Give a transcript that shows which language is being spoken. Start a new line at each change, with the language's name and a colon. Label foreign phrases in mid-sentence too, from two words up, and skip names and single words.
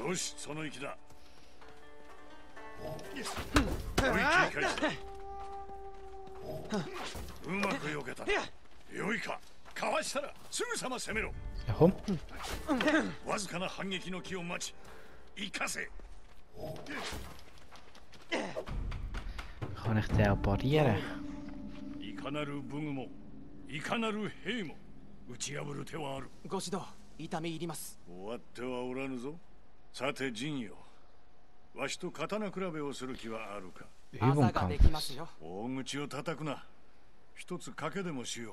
Japanese: よし、その息だ。切り返した。うまく避けた。よいか、かわしたらすぐさま攻めろ。わずかな反撃の気を待ち、生かせ。
German: Kann ich den auch parieren?
Japanese: いかなる武具もいかなる兵も打ち破る手はある。ご指導痛み入ります。終わってはおらぬぞ。さて陣よ、わしと刀比べをする気はあるか。あざができますよ。大口を叩くな。一つ賭けでもしよう。